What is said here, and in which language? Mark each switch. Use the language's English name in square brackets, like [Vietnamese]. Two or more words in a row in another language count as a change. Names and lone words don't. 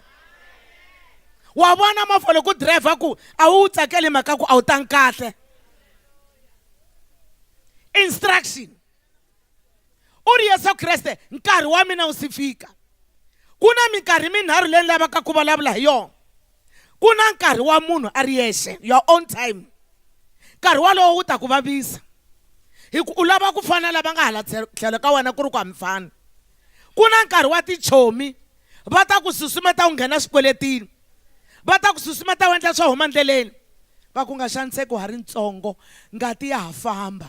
[Tsonga] Wa vona movha loko u driver ku a wu tsakeli mhaka ku a wu tangi kahle. Instruction. U ri Yesu Kreste nkarhi wa mina wu si fika. Ku na minkarhi minharhu leyi ni lavaka ku vulavula hi yona. Ku na nkarhi wa munhu a ri yexe, [English] your own time. [Tsonga] Nkarhi walowo wu ta ku vavisa. Hi ku u lava ku fana lava nga hala tlhelo ka wena ku ri ku hamfana. Ku na nkarhi wa tichomi va ta ku susumeta u nghena swikweletini, va ta ku susumeta u endla swo huma ndleleni. Va ku nga xaniseki ha ri ntsongo, ngati ya ha famba.